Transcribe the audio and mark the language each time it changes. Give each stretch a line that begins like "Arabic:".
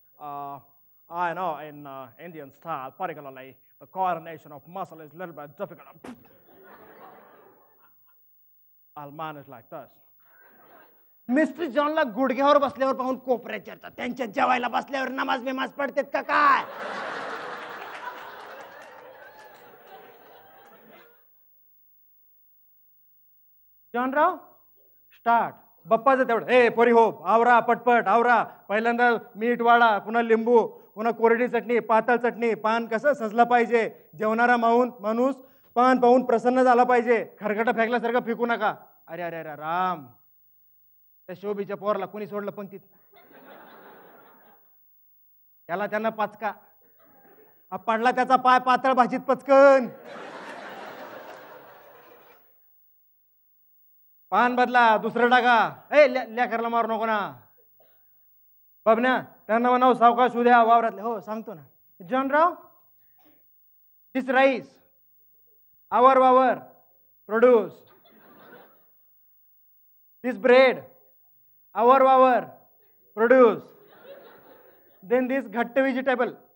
English: I know in Indian style, particularly, the coordination of muscle is a little bit difficult. I'll manage like this.
Marathi: Mister जॉनला गुडघ्यावर बसल्यावर पाहून कोपऱ्यात चर्चा. त्यांच्या जेवायला बसल्यावर नमाज बिमाज पडतेत का काय? जॉनराव स्टार्ट. बप्पाचं तेवढं. ए पोरी हो, आवरा पटपट आवरा. पहिल्यांदा मीठ वाढा, पुन्हा लिंबू, पुन्हा कोरडी चटणी, पातळ चटणी. पान कसं सजलं पाहिजे. जेवणारा माणूस पान पाहून प्रसन्न झाला पाहिजे. खरकट फेकल्यासारखं फेकू नका. अरे अरे अरे राम, त्या शोभीच्या पोरला कोणी सोडलं पंक्तीत? त्याला त्यांना पाचका पडला, त्याचा पाय पातळ भाजीत पचकन. पान बदला, दुसरं टाका. ए लेकरला मारू नको ना. बबन्या त्यांना म्हणाव सावकाश उद्या वावरातले. हो सांगतो ना.
English: जॉनराव, this rice our वावर produce. This bread our water produce. Then this ghatte vegetable.